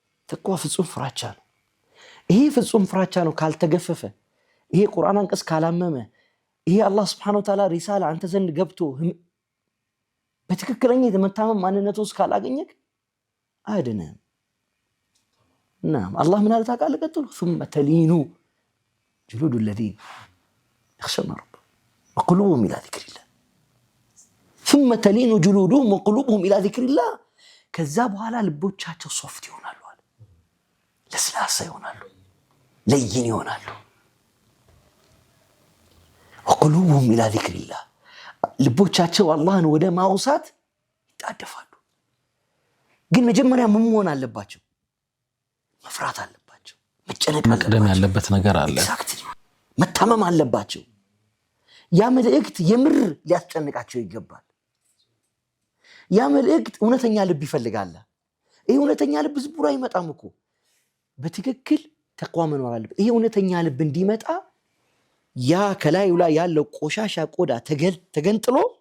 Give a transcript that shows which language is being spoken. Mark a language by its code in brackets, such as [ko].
[am] ተቅዋ ፍጹም ፍራቻ ነው። ይሄ ፍጹም ፍራቻ ነው ካልተገፈፈ፣ ይሄ ቁርአን አንቀጽ ካላመመ፣ ይሄ አላህ ስብሓነሁ ወተዓላ ሪሳላ አንተ ዘንድ ገብቶ በትክክለኛ የተመታመን ማንነት ውስጥ ካላገኘክ አያድንህም። ናም አላህ ምን አለ ታውቃለህ? [ar] ቀጥሎ ثم تلين جلود الذين يخشون ربهم وقلوبهم إلى ذكر الله ثم تلين جلودهم وقلوبهم إلى ذكر الله። [am] ከዛ በኋላ ልቦቻቸው ሶፍት ይሆናሉ አለ፣ ለስላሳ ይሆናሉ፣ ለይን ይሆናሉ። [ar] وقلوبهم إلى ذكر الله [am] ልቦቻቸው አላህን ወደ ማውሳት ይጣደፋሉ። ግን መጀመሪያ ምን መሆን አለባቸው? መፍራት አለባቸው። መቅደም ያለበት ነገር አለ። መታመም አለባቸው። ያ መልእክት የምር ሊያስጨንቃቸው ይገባል። ያ መልእክት እውነተኛ ልብ ይፈልጋል። ይሄ እውነተኛ ልብ ዝም አይመጣም እኮ፣ በትክክል ተቅዋ መኖር አለበት። ይሄ እውነተኛ ልብ እንዲመጣ ያ ከላዩ ላይ ያለው ቆሻሻ ቆዳ ተገንጥሎ